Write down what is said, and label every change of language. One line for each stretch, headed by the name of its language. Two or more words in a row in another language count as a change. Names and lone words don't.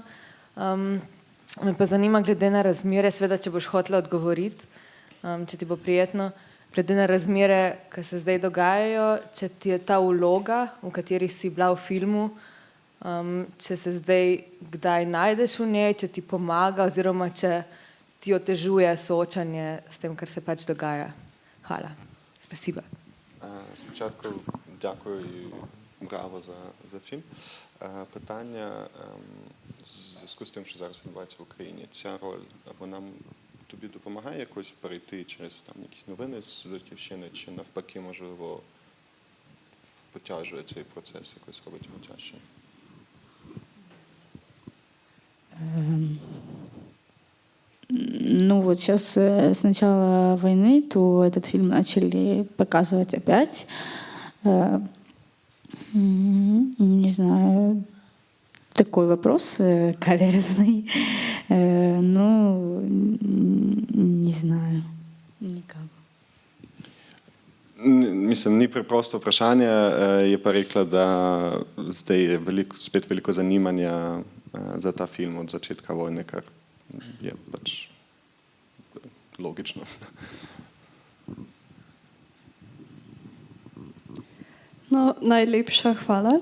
Slovenian: Me pa zanima, glede na razmere, seveda, če boš hotela odgovoriti, če ti bo prijetno, glede na razmere, ki se zdaj dogajajo, če ti je ta vloga, v kateri si bila v filmu, če se zdaj kdaj najdeš v njej, če ti pomaga oziroma če ti otežuje soočanje s tem, kar se pač dogaja. Hvala.
Russian: Spasiba.
Ukrainian: Спочатку дякую і браво за фільм. Питання, в зв'язку з тим, що зараз відбувається в Україні, ця роль, вона тобі допомагає якось перейти через там якісь новини з Батьківщини, чи навпаки, можливо, потяжує цей процес, якось робить його тяжче?
Russian: Ну вот сейчас с начала войны, то этот фильм начали показывать опять. Не знаю, такой вопрос каверзный. Ну, не знаю, никак.
Slovenian: Mislim, ni preprosto vprašanje, je pa rekla, da zdaj je spet veliko zanimanja za ta film od začetka vojne, kar je pač logično. No, najlepša hvala.